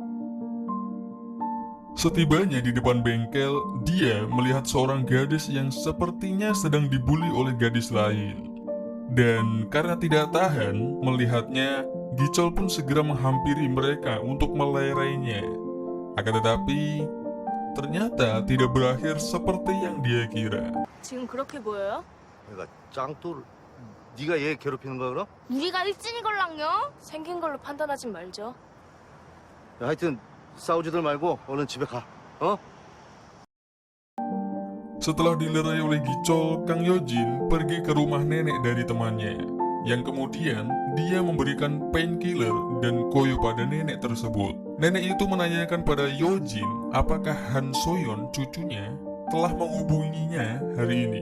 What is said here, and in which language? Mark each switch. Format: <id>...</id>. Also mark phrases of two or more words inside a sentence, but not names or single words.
<id>Setibanya di depan bengkel, dia melihat seorang gadis yang sepertinya sedang dibuli oleh gadis lain. Dan karena tidak tahan melihatnya, Gi Chol pun segera menghampiri mereka untuk melerainya. Akan tetapi, ternyata tidak berakhir seperti yang dia kira.</id> <ko>지금 그렇게 보여요? 내가 짱돌, 네가 얘 괴롭히는 거야 그럼? 우리가 일진이 걸랑요? 생긴 걸로 판단하진 말죠. 야, 하여튼 싸우지들 말고 얼른 집에 가. 어?</ko> <id>Setelah dilerai oleh Gi Chol, Kang Yo Jin pergi ke rumah nenek dari temannya, yang kemudian dia memberikan painkiller dan koyo pada nenek tersebut. Nenek itu menanyakan pada Yo Jin apakah Han So Yeon cucunya telah menghubunginya hari ini.</id>